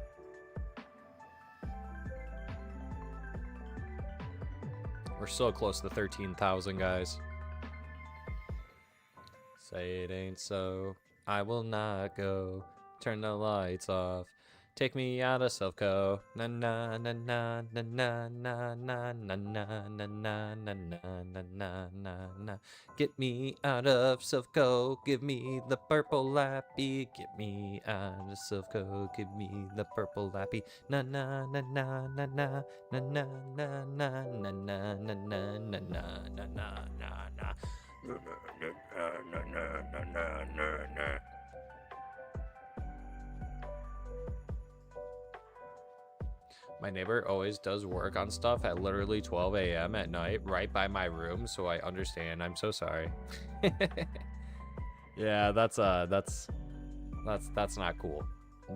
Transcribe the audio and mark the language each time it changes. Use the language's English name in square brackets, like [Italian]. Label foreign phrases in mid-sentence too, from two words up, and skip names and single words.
[English] We're so close to 13,000, guys. Say it ain't so. I will not go. Turn the lights off. Take me out of Silco. Na na na na na na na na na na na na na na na na na. Get me out of Silco. Give me the purple lappy. Get me out of Silco. Give me the purple lappy. Na na na na na na na na na na na na na na na na na na. My neighbor always does work on stuff at literally 12 a.m. at night, right by my room, so I understand. I'm so sorry. Yeah, that's not cool.